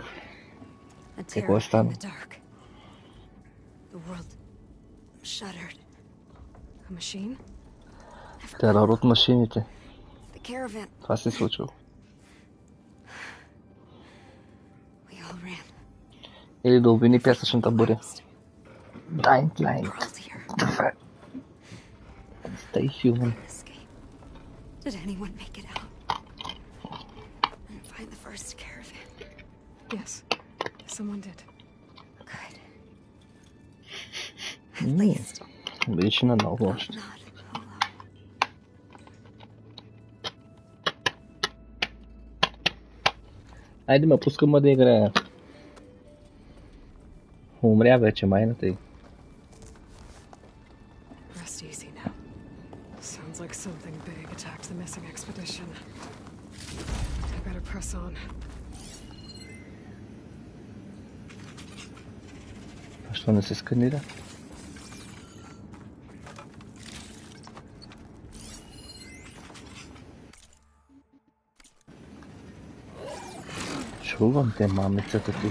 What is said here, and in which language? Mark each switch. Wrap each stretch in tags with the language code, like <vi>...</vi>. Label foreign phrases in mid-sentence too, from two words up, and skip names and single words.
<bg>Какво е стана? Терор от машините. Това се е случило. Или да обвини пясъчната буря.</bg> <en>Dying Line. Stay human. Did anyone make it out? And find the first caravan? Yes, someone did. Good. At least.</en> <bg>Беше на ново още. Айде ме пускам да играя. Умря вече майната й.</bg> <en>Rest easy now. Sounds like something big attacked the missing expedition. I better press on.</en> <bg>А що не се сканира? Чувам те, мамицата ти.</bg>